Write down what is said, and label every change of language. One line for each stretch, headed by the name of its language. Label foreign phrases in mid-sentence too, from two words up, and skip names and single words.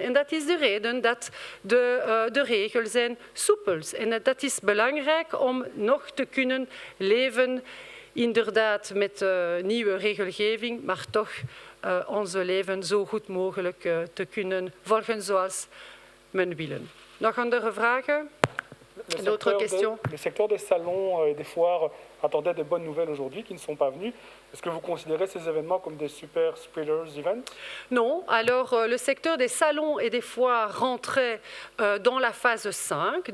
Dutch: En dat is de reden dat de regels zijn soepel. En dat is belangrijk om nog te kunnen leven, inderdaad met nieuwe regelgeving, maar toch onze leven zo goed mogelijk te kunnen volgen zoals men willen. Nog andere vragen?
French: D'autres questions? Le secteur des salons et des foires attendait de bonnes nouvelles aujourd'hui qui ne sont pas venues. Est-ce que vous considérez ces événements comme des
English: super spreaders events?
French: Non. Alors, le secteur des salons et des foires rentrait dans la phase 5.